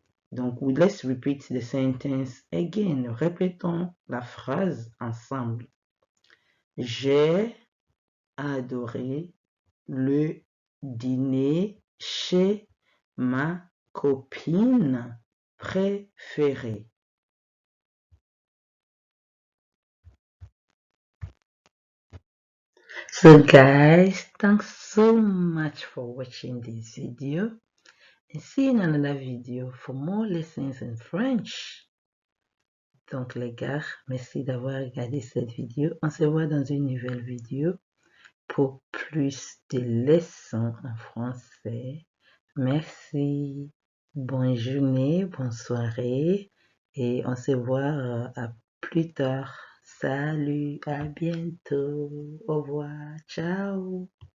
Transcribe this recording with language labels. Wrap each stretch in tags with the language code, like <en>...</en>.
<en>Donc, let's repeat the sentence again.</en> <fr>Répétons la phrase ensemble. J'ai adoré le dîner chez ma copine préférée.</fr> <en>So guys, thanks so much for watching this video and see you in another video for more lessons in French.</en> <fr>Donc les gars, merci d'avoir regardé cette vidéo. On se voit dans une nouvelle vidéo pour plus de leçons en français. Merci, bonne journée, bonne soirée et on se voit à plus tard. Salut, à bientôt, au revoir, ciao.</fr>